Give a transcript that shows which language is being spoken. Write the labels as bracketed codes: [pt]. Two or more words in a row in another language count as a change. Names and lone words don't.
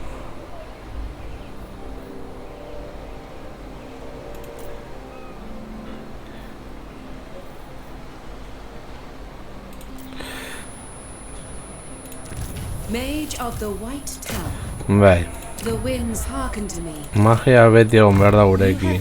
[en] Mage of the White Tower. [eu] Bai. [en] The winds hearken to me. [eu] Magia beti egon behar da [en] You have [eu] gurekin.